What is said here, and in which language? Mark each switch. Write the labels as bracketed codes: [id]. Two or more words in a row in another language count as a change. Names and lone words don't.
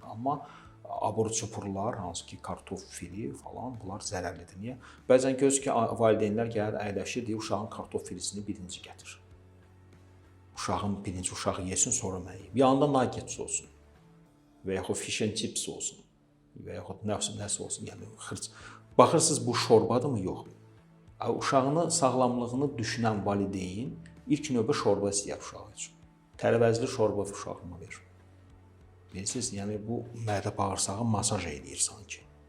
[az] Amma abur çupurlar, hansı ki, kartof fili falan, bunlar zərərlidir. Niyə? Bəzən göz ki, valideynlər gəlir, əyləşir, deyir, uşağın kartof filisini birinci gətir. Birinci uşağı yesin, sonra mən yiyeyim. Yanında nuggets olsun və yaxud [en] fish and chips [az] olsun və yaxud nəsə olsun. Yəni, baxırsınız, bu şorbadırmı? Yox. Uşağını, sağlamlığını düşünən valideyn ilk növbə şorba istəyər uşağı üçün. Tərəvəzli şorba uşağıma verir. Bilirsiniz, yəni bu mədə bağırsağı masaj edir sanki.